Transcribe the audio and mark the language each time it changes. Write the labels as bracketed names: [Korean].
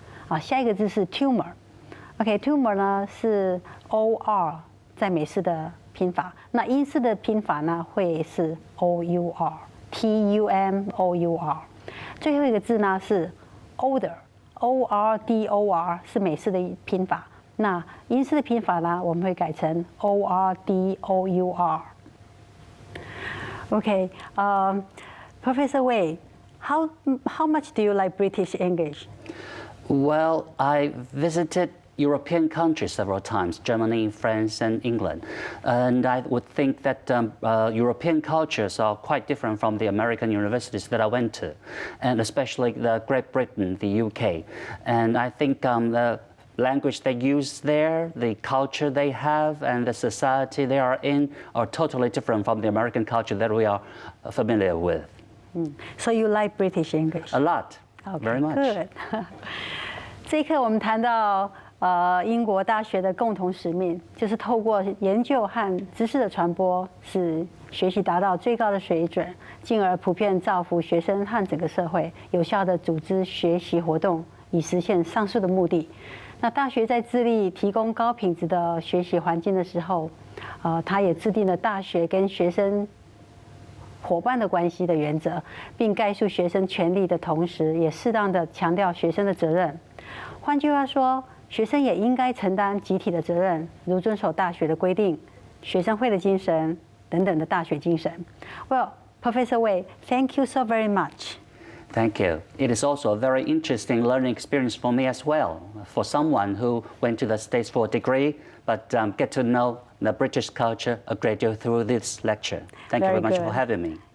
[Chinese] 啊，下一个字是 tumor，OK，tumor 呢是 O-R， 在美式的拼法，那英式的拼法呢会是 O-U-R，T-U-M-O-U-R。最后一个字呢是 odor，O-R-D-O-R 是美式的拼法，那英式的拼法呢我们会改成 O-R-D-O-U-R。 [English] Okay, Professor Wei, how much do you like British English? Well, I visited European countries several times, Germany, France, and England. And I would think that European cultures are quite different from the American universities that I went to, and especially the Great Britain, the UK. And I think the language they use there, the culture they have, and the society they are in are totally different from the American culture that we are familiar with. So you like British English? A lot, very much. Good. [Chinese] 这一课我们谈到英国大学的共同使命，就是透过研究和知识的传播，使学习达到最高的水准，进而普遍造福学生和整个社会，有效地组织学习活动，以实现上述的目的。那大学在致力提供高品质的学习环境的时候，它也制定了大学跟学生伙伴的关系的原则，并概述学生权利的同时，也适当的强调学生的责任。换句话说，学生也应该承担集体的责任，如遵守大学的规定、学生会的精神等等的大学精神。 [English] Well, Professor Wei, thank you so very much. Thank you. It is also a very interesting learning experience for me as well, for someone who went to the States for a degree, but get to know the British culture a great deal through this lecture. Thank you very much for having me.